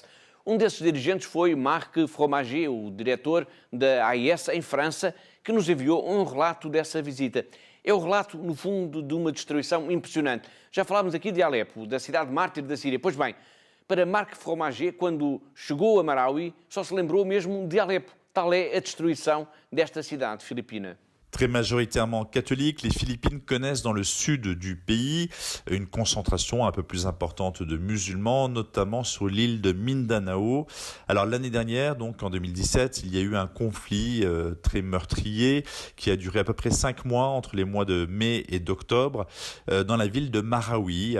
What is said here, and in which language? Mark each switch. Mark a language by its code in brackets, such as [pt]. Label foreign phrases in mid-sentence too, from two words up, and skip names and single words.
[pt] Um desses dirigentes foi Marc Fromager, o diretor da AIS em França, que nos enviou um relato dessa visita. É o relato, no fundo, de uma destruição impressionante. Já falámos aqui de Alepo, da cidade mártir da Síria. Pois bem, para Marc Fromager, quando chegou a Marawi, só se lembrou mesmo de Alepo. Tal é a destruição desta cidade filipina. [fr] Très majoritairement catholiques, les Philippines connaissent dans le sud du pays une concentration un peu plus importante de musulmans, notamment sur l'île de Mindanao. Alors l'année dernière, donc en 2017, il y a eu un conflit très meurtrier qui a duré à peu près 5 mois entre les mois de mai et d'octobre dans la ville de Marawi.